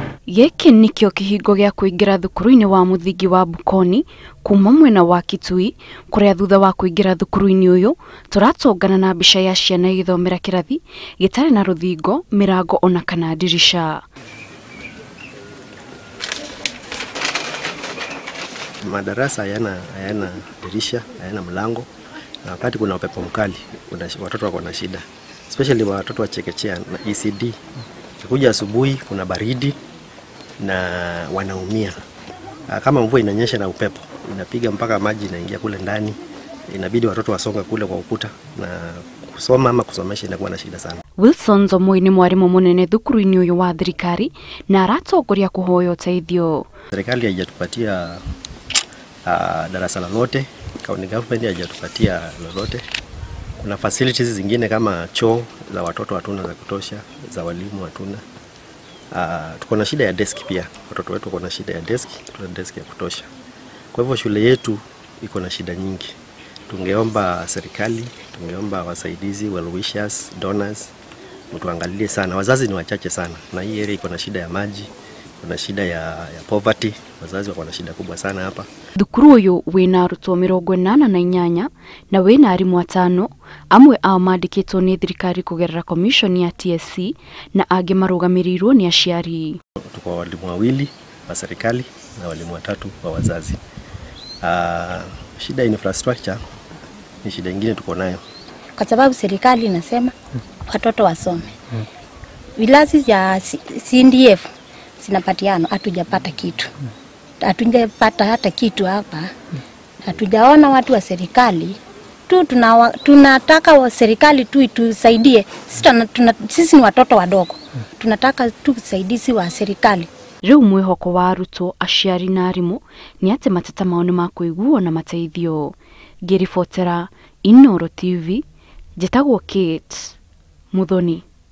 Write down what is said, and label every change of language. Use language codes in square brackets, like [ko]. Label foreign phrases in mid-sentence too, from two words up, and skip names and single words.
[ki] Gĩkĩ nĩkĩo kĩhingo gĩa kũingĩra thukuru-inĩ wa mũthingi wa Bukoni kuma mwena wa Kitui, kũrĩa thutha wa kũingĩra thukuru-inĩ ũyũ tũratũngana na mbica ya ciana igĩthomera kĩrathi gĩtarĩ na rũthingo, mĩrango ona kana dirisha. [sw] Madarasa hayana dirisha, hayana mlango, na wakati kuna upepo mkali watoto wako na shida, especially watoto wa chekechea na ECD. Kuja asubuhi kuna baridi na wanaumia. Kama mvua inanyesha na upepo inapiga mpaka maji inaingia kule ndani, inabidi watoto wasonga kule kwa ukuta, na kusoma ama kusomesha inakuwa na shida sana. [ki] Wilson Zomoi ni mwarimu munene thukuru-inĩ ũyũ wa thirikari na aratongoria kuhoya ũteithio. [sw] Serikali haijatupatia darasa lolote, [en] county government [sw] haijatupatia lolote. Kuna facilities zingine kama choo za watoto hatuna za kutosha, za walimu hatuna. Tuko na shida ya desk pia. Watoto wetu wako na shida ya desk, tuna desk ya kutosha. Kwa hivyo shule yetu iko na shida nyingi. Tungeomba serikali, tungeomba wasaidizi, [en] well wishers, donors, [sw] mtuangalie sana. Wazazi ni wachache sana, na hii area iko na shida ya maji, kuna shida ya poverty. Wazazi wako na shida kubwa sana hapa. [ki] Thukuru ũyũ wĩna arutwo 88 na wĩna arimũ 5, amwe ao mandĩkĩtwo nĩ thirikari kũgerera commission ya TSC na angĩ marũgamĩrĩirwo nĩ aciari. [sw] Tuko walimu 2 wa serikali na walimu 3 wa wazazi. Shida ya infrastructure ni shida nyingine tuko nayo, kwa sababu serikali inasema watoto wasome. Vilazi ya CDF sinapatiano, hatujapata kitu. Hatujapata hata kitu hapa. Hatujaona watu wa serikali tu, tunataka wa serikali tu itusaidie. Sisi ni watoto wadogo. Tunataka tu usaidizi wa serikali. [ki] Rĩu mwĩhoko wa arutwo, aciari na arimũ nĩ atĩ mateta mao nĩ makũiguo na mateithio. Ngĩribotera Inooro TV, njĩtagwo Kate Muthoni.